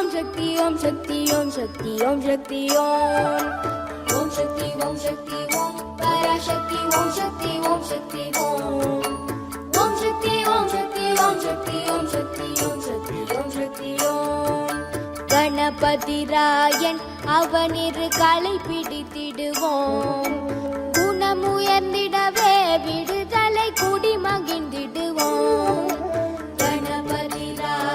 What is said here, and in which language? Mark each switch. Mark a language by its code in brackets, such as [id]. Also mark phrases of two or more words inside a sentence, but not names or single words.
[sa] शक्ति ओम शक्ति ओम शक्ति ओम शक्ति ओम ओम शक्ति ओम शक्ति ओम पराशक्ति ओम शक्ति ओम शक्ति ओम ओम शक्ति ओम शक्ति ओम शक्ति ओम शक्ति ओम शक्ति ओम शक्ति ओम [ta] கணபதி ராயன் அவனிரு களை பிடித்திடுவோம் குணமுயர்ந்திடவே விடுதலை குடி மகிழ்ந்திடுவோம் கணபதி